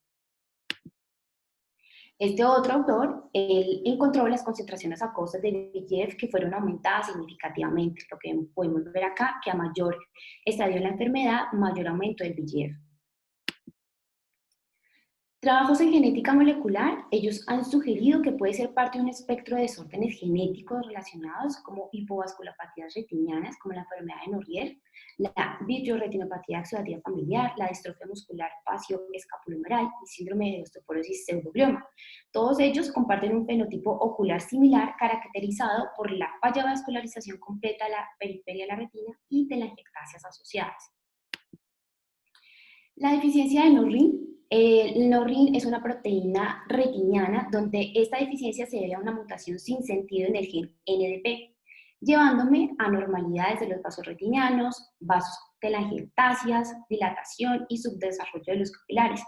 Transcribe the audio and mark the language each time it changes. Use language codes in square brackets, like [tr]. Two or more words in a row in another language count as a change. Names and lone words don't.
[es] Este otro autor, él encontró las concentraciones acuosas de VEGF que fueron aumentadas significativamente, lo que podemos ver acá, que a mayor estadio de la enfermedad, mayor aumento del VEGF. Trabajos en genética molecular, ellos han sugerido que puede ser parte de un espectro de desórdenes genéticos relacionados como hipovasculopatías retinianas, como la enfermedad de Norrier, la vitreoretinopatía exudativa familiar, la distrofia muscular facio-escapulohumeral y síndrome de osteoporosis pseudoglioma. Todos ellos comparten un fenotipo ocular similar caracterizado por la falla vascularización completa de la periferia de la retina y telangiectasias asociadas. La deficiencia de Norrin. El Norrin es una proteína retiniana donde esta deficiencia se debe a una mutación sin sentido en el gen NDP, llevándome a anormalidades de los vasos retinianos, vasos telangiectasias, dilatación y subdesarrollo de los capilares.